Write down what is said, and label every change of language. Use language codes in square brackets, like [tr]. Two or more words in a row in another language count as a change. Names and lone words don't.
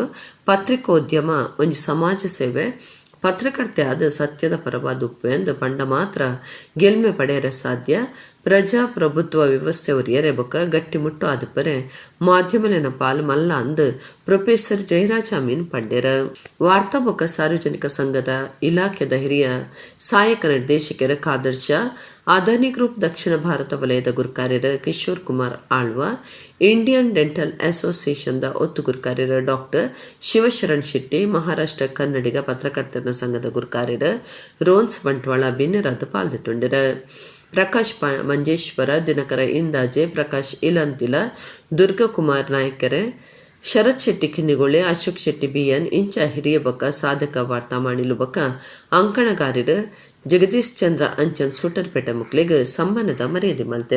[tcy] ಪತ್ರಿಕೋದ್ಯಮ ಒಂಜಿ ಸಮಾಜ ಸೇವೆ. ಪತ್ರಕರ್ತೆ ಆದ ಸತ್ಯದ ಪರವಾದ ಉಪ್ಪು ಎಂದು ಪಂಡ ಮಾತ್ರ ಗೆಲ್ಮೆ ಪಡೆಯರೆ ಸಾಧ್ಯ. ಪ್ರಜಾಪ್ರಭುತ್ವ ವ್ಯವಸ್ಥೆ ಒರಿಯರೆ ಬೊಕ್ಕ ಗಟ್ಟಿಮುಟ್ಟು ಆದುಪರೆ ಮಾಧ್ಯಮಲಿನ ಪಾಲು ಮಲ್ಲ ಅಂದು ಪ್ರೊಫೆಸರ್ ಜಯರಾಜ್ ಅಮೀನ್ ಪಡ್ಡೆರ. ವಾರ್ತಾ ಬೊಕ್ಕ ಸಾರ್ವಜನಿಕ ಸಂಘದ ಇಲಾಖೆದ ಹಿರಿಯ ಸಹಾಯಕ ನಿರ್ದೇಶಕರ ಖಾದರ್ ಶಾ, ಅದಾನಿ ಗ್ರೂಪ್ ದಕ್ಷಿಣ ಭಾರತ ವಲಯದ ಗುರುಕಾರ್ಯರ ಕಿಶೋರ್ ಕುಮಾರ್ ಆಳ್ವ, ಇಂಡಿಯನ್ ಡೆಂಟಲ್ ಅಸೋಸಿಯೇಷನ್ದ ಒತ್ತು ಗುರುಕಾರ್ಯರ ಡಾಕ್ಟರ್ ಶಿವಶರಣ್ ಶೆಟ್ಟಿ, ಮಹಾರಾಷ್ಟ್ರ ಕನ್ನಡಿಗ ಪತ್ರಕರ್ತರ ಸಂಘದ ಗುರುಕಾರ್ಯರ ರೋನ್ಸ್ ಬಂಟ್ವಾಳ ಬಿನ್ನೆರಾದ ಪಾಲ್ದಿಟ್ಟುಂಡಿರ. ಪ್ರಕಾಶ್ ಮಂಜೇಶ್ವರ, ದಿನಕರ ಇಂದಾಜೆ, ಪ್ರಕಾಶ್ ಇಲಂತಿಲ, ದುರ್ಗಕುಮಾರ್ ನಾಯ್ಕರೆ, ಶರತ್ ಶೆಟ್ಟಿ ಕಿನ್ನಿಗೊಳ್ಳೆ, ಅಶೋಕ್ ಶೆಟ್ಟಿ ಬಿಎನ್ ಇಂಚ ಹಿರಿಯ ಬೊಕ್ಕ ಸಾಧಕ ವಾರ್ತಾ ಮಾಡಿಲು ಬೊಕ್ಕ ಅಂಕಣಗಾರರು ಜಗದೀಶ್ ಚಂದ್ರ ಅಂಚನ್ ಸುಟರ್ಪೇಟೆ ಮುಕ್ಲಿಗೆ ಸಮ್ಮಾನದ ಮರ್ಯಾದೆ ಮಲ್ತೆರ.